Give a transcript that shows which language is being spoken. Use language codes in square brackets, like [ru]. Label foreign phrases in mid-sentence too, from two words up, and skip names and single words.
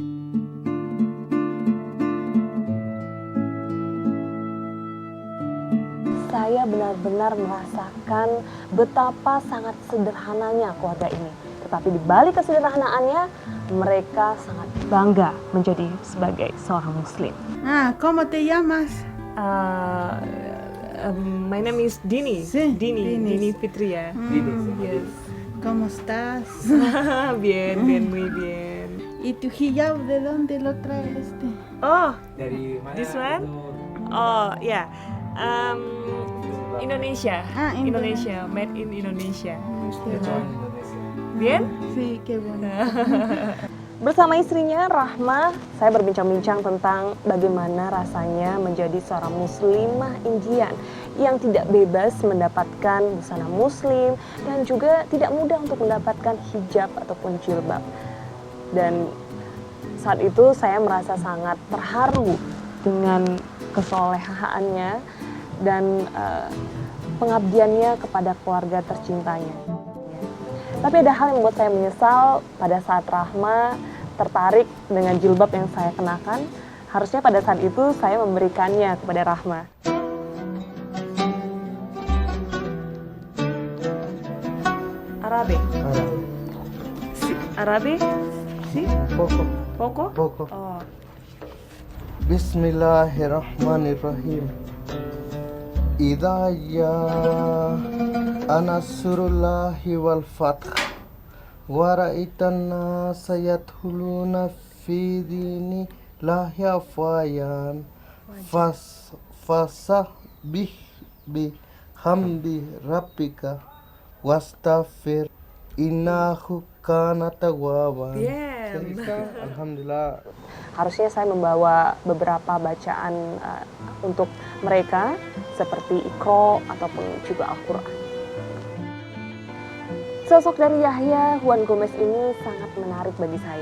[id] Saya benar-benar merasakan betapa sangat sederhananya keluarga ini. Tetapi di balik kesederhanaannya, mereka sangat bangga menjadi sebagai seorang muslim. [es] ¿Cómo te llamas? [en] My name is Dini. [es] Sí, [en] Dini Fitria. Yes. [es] ¿Cómo estás? Bien, muy bien. ¿Y tu hijab de dónde lo traes? Oh, [id] Dari mana? [en] this one? [id] Itu? Oh, ya. Indonesia. Indonesia. [en] Made in Indonesia. [id] Kecuali Indonesia. [es] Bien? Sí, qué bueno. [id] Bersama istrinya Rahma, saya berbincang-bincang tentang bagaimana rasanya menjadi seorang muslimah Indian yang tidak bebas mendapatkan busana muslim dan juga tidak mudah untuk mendapatkan hijab ataupun jilbab. Dan saat itu saya merasa sangat terharu dengan kesolehaannya dan pengabdiannya kepada keluarga tercintanya. Tapi ada hal yang membuat saya menyesal pada saat Rahma tertarik dengan jilbab yang saya kenakan. Harusnya pada saat itu saya memberikannya kepada Rahma. [es] Arabe? Si, Arabe? Si? Poco. Poco? Oh. [ar] Bismillahirrahmanirrahim. إذا جاء نصر الله والفتح ورأيت الناس يدخلون في دين الله أفواجا فسبح بحمد ربك واستغفر إنه كان توابا. [es] Bien. [ar] Alhamdulillah. [id] Harusnya saya membawa beberapa bacaan untuk mereka seperti Iqra ataupun juga Al-Quran. Sosok dari Yahya Juan Gomez ini sangat menarik bagi saya.